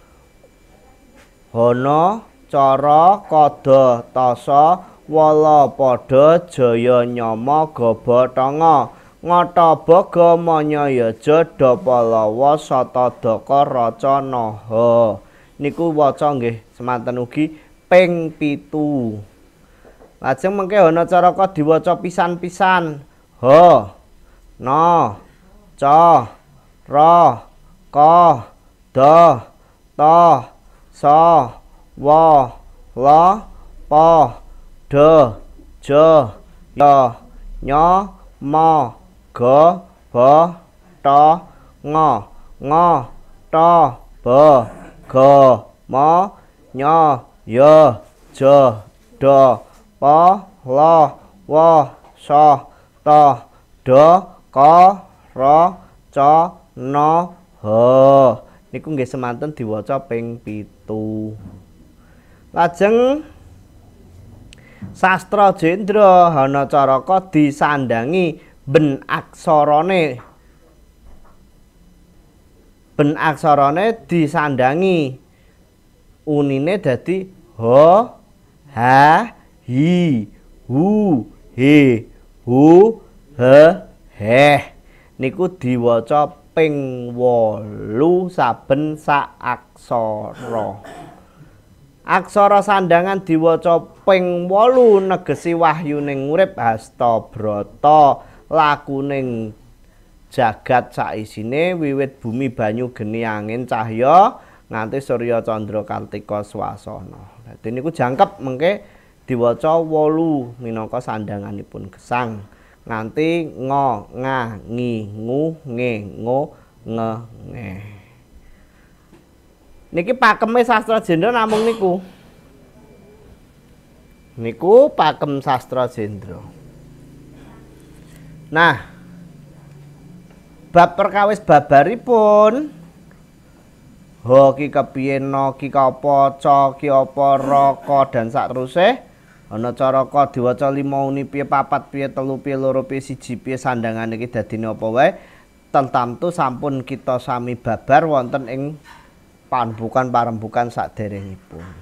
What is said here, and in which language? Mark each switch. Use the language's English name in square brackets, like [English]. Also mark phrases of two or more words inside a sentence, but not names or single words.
[Javanese] Hanacara Kadatasa Walapada Jayanyama Gabathanga Ngatabaga Manyayaja Dapalawa Satadaka Racanaha niku waca nggih semanten ugi ping 7. Lajeng mengke Hanacaraka diwaca pisan-pisan. Ha na ca ra ka da ta sa wa la pa da ja ya nya ma ga ba ta nga nga ta ba ga ma nya ya ja da pa la wa sa ta da ka ra ca na ha niku nggih semanten diwaca ping 7. Lajeng sastra Jendra Hanacaraka disandangi ben aksarane disandangi unine dadi ha ha hi hu he hu he heh niku diwaca ping 8 saben sak aksara. Aksara sandangan diwaca ping 8 negesi wahyuning urip Hastabrata lakuning jagat saisine wiwit bumi banyu geni angin cahya nganti surya candra kartika swasana. Dadi niku jangkep mengke diwaca 8 minangka sandanganipun gesang nganti ngo nga ngi ngu nge ngo nge nge. Niki pakeme sastra Jendra namung niku. Niku pakem sastra Jendra. Nah, bab perkawis babaripun ha ki kepiye no ki apa ca ki apa raka dan saterusé Hanacaraka diwaca 5 uni piye 4 piye 3 piye 2 piye 1 piye sandangan iki dadine apa wae tentamtu sampun kita sami babar wonten ing pambukan parembukan saderengipun.